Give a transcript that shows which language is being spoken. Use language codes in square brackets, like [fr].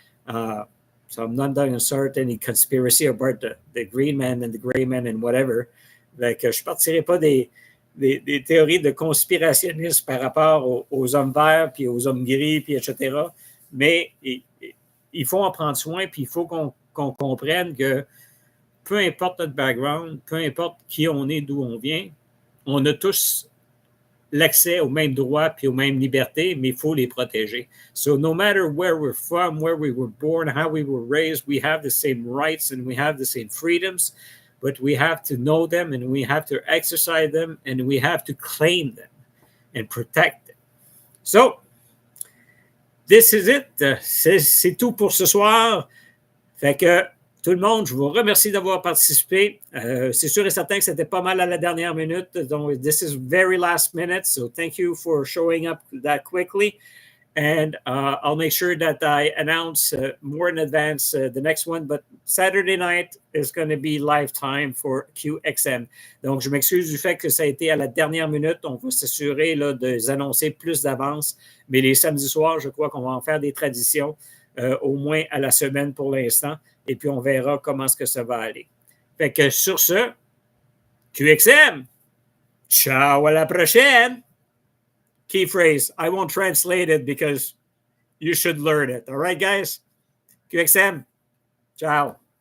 [en] So I'm not going to start any conspiracy about the green man and the gray man and whatever. [fr] Like, je ne partirai pas des théories de conspirationnisme par rapport aux hommes verts, puis aux hommes gris, puis etc. Mais il faut en prendre soin, puis il faut qu'on comprenne que peu importe notre background, peu importe qui on est, d'où on vient, on a tous l'accès aux mêmes droits puis aux mêmes libertés, mais il faut les protéger. [en] So no matter where we're from, where we were born, how we were raised, we have the same rights and we have the same freedoms, but we have to know them and we have to exercise them and we have to claim them and protect them. So, this is it. [fr] C'est tout pour ce soir. Fait que tout le monde, je vous remercie d'avoir participé. C'est sûr et certain que c'était pas mal à la dernière minute. [en] Donc, this is very last minute. So thank you for showing up that quickly. And I'll make sure that I announce more in advance the next one. But Saturday night is going to be live time for QXM. [fr] Donc, je m'excuse du fait que ça a été à la dernière minute. On va s'assurer là, de les annoncer plus d'avance. Mais les samedis soirs, je crois qu'on va en faire des traditions, au moins à la semaine pour l'instant. Et puis, on verra comment est-ce que ça va aller. Fait que sur ce, QXM, ciao à la prochaine! [en] Key phrase. I won't translate it because you should learn it. All right, guys? QXM. Ciao.